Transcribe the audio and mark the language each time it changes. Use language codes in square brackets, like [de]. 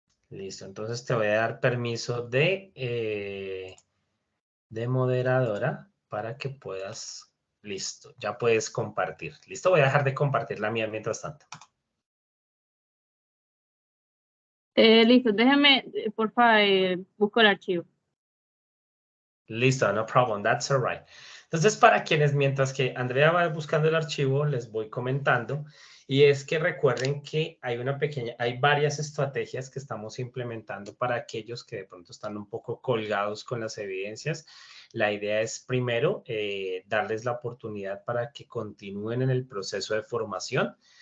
[es] Listo, entonces te voy a dar permiso de moderadora para que puedas, listo, ya puedes compartir. Listo, voy a dejar de compartir la mía mientras tanto. Listo, déjame, por favor, busco el archivo. [en] Listo, no problem, that's all right. [es] Entonces, para quienes, mientras que Andrea va buscando el archivo, les voy comentando, y es que recuerden que hay varias estrategias que estamos implementando para aquellos que de pronto están un poco colgados con las evidencias. La idea es primero darles la oportunidad para que continúen en el proceso de formación.